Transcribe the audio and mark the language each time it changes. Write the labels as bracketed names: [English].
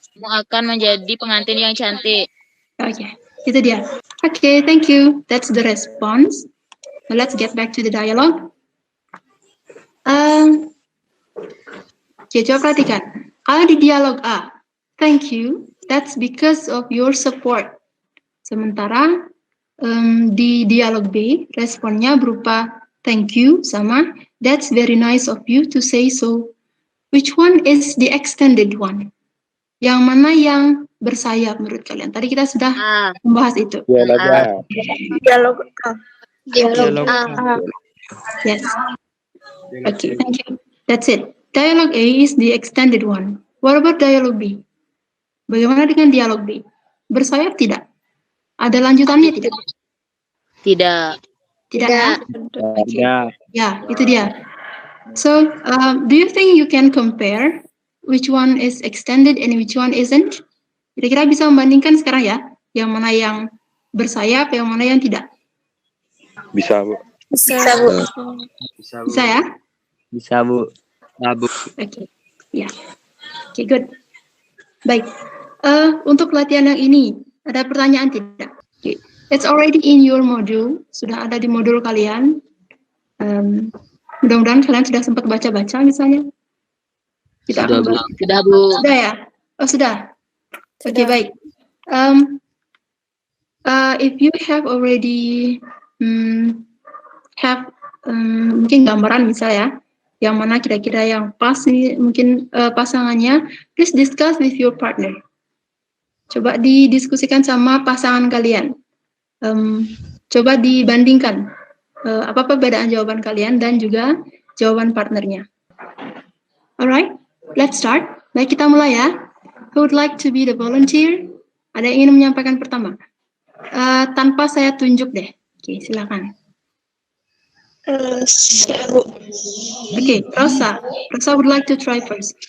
[Indonesian] Kamu akan menjadi pengantin yang cantik. [English] Okay, [Indonesian] itu dia. [English] Okay, thank you. That's the response. Now let's get back to the dialogue. [Indonesian] Okay, coba perhatikan. Kalau di dialog A, [English] thank you. That's because of your support. [Indonesian] Sementara di dialog B, responnya berupa [English] thank you sama that's very nice of you to say so. Which one is the extended one? [Indonesian] Yang mana yang bersayap menurut kalian? Tadi kita sudah membahas itu. Dialog A. [English] Yes. Okay, thank you. That's it. Dialogue A is the extended one. What about dialogue B? [Indonesian] Bagaimana dengan dialog B? Bersayap tidak? Ada lanjutannya tidak? Tidak. Tidak. Okay. Ya, itu dia. [English] So, do you think you can compare which one is extended and which one isn't? [Indonesian] Kira-kira bisa membandingkan sekarang ya, yang mana yang bersayap, yang mana yang tidak? Bisa, Bu. Bisa, Bu. Bisa ya? Bisa, Bu. Nah, Bu. Oke. Ya. Oke, good. Baik. Untuk latihan yang ini, ada pertanyaan tidak? [English] Okay. It's already in your module, [Indonesian] sudah ada di modul kalian. Mudah-mudahan kalian sudah sempat baca-baca misalnya. Sudah, Bu. Sudah ya? Oh, sudah. Oke, baik. [English] If you have already [Indonesian] mungkin gambaran misalnya, yang mana kira-kira yang pas nih, mungkin pasangannya, [English] please discuss with your partner. [Indonesian] Coba didiskusikan sama pasangan kalian. Coba dibandingkan apa perbedaan jawaban kalian dan juga jawaban partnernya. [English] Alright, let's start. [Indonesian] Baik, kita mulai ya. [English] Who would like to be the volunteer? [Indonesian] Ada yang ingin menyampaikan pertama? Tanpa saya tunjuk deh. Oke, silakan. Saya, Bu. [English] Okay, Rosa. Rosa would like to try first.